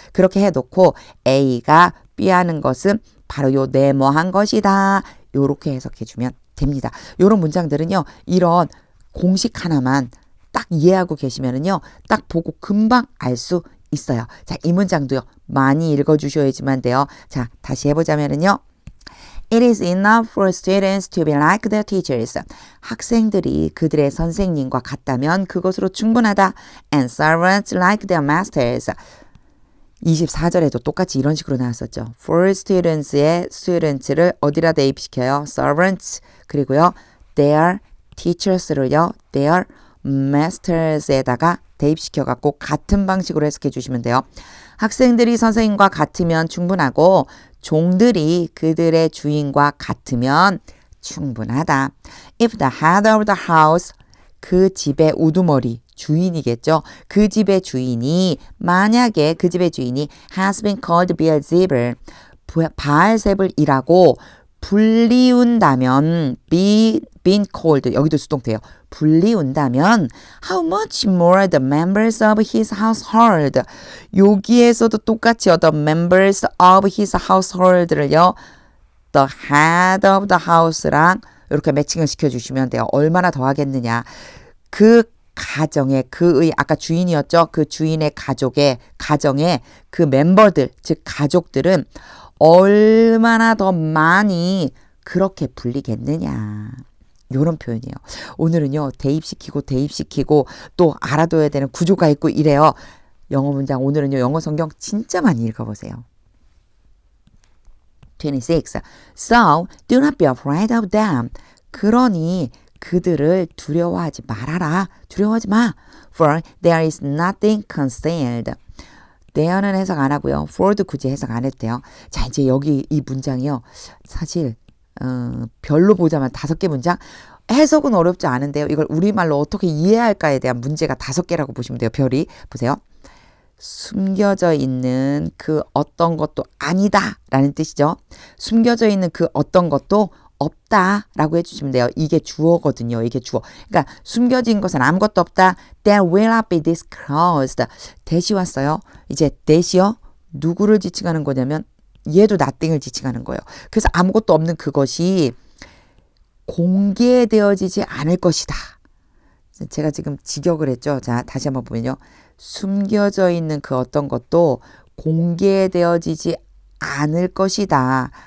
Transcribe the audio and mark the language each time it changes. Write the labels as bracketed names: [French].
[Korean] 그렇게 해놓고 A가 B 하는 것은 바로 요 네모한 것이다. 요렇게 해석해주면 됩니다. 요런 문장들은요. 이런 공식 하나만 딱 이해하고 계시면은요. 딱 보고 금방 알 수 있어요. 자, 이 문장도요. 많이 읽어주셔야지만 돼요. 자, 다시 해보자면은요. [English] It is enough for students to be like their teachers. [Korean] 학생들이 그들의 선생님과 같다면 그것으로 충분하다. [English] And servants like their masters. [Korean] 24절에도 똑같이 이런 식으로 나왔었죠. For students의 students를 어디다 대입시켜요? servants. 그리고요. their teachers를요. their masters에다가 대입시켜갖고 같은 방식으로 해석해 주시면 돼요. 학생들이 선생님과 같으면 충분하고 종들이 그들의 주인과 같으면 충분하다. If the head of the house, 그 집의 우두머리, 주인이겠죠. 그 집의 주인이 만약에 그 집의 주인이 has been called Beelzebul, 바알세불이라고 불리운다면 been called 여기도 수동태예요. 불리운다면 how much more the members of his household 여기에서도 똑같이 the members of his household 를요 the head of the house 랑 이렇게 매칭을 시켜주시면 돼요. 얼마나 더 하겠느냐. 그 가정의 그의 아까 주인이었죠. 그 주인의 가정의 그 멤버들 즉 가족들은 얼마나 더 많이 그렇게 불리겠느냐. 이런 표현이에요. 오늘은요. 대입시키고 또 알아둬야 되는 구조가 있고 이래요. 영어 문장 오늘은요. 영어 성경 진짜 많이 읽어보세요. 26. [English] So do not be afraid of them. [Korean] 그러니 그들을 두려워하지 말아라. 두려워하지 마. [English] For there is nothing concealed. [Korean] there는 해석 안 하고요. for도 굳이 해석 안 해도 돼요. 자, 이제 여기 이 문장이요. 사실 별로 보자면 5개 문장. 해석은 어렵지 않은데요. 이걸 우리말로 어떻게 이해할까에 대한 문제가 5개라고 보시면 돼요. 별이. 보세요. 숨겨져 있는 그 어떤 것도 아니다 라는 뜻이죠. 숨겨져 있는 그 어떤 것도 없다 라고 해주시면 돼요. 이게 주어거든요. 이게 주어. 그러니까 숨겨진 것은 아무것도 없다. [English] There will not be disclosed. [Korean] 대시 왔어요. 이제 대시요. 누구를 지칭하는 거냐면 얘도 nothing을 지칭하는 거예요. 그래서 아무것도 없는 그것이 공개되어지지 않을 것이다. 제가 지금 직역을 했죠. 자, 다시 한번 보면요. 숨겨져 있는 그 어떤 것도 공개되어지지 않을 것이다.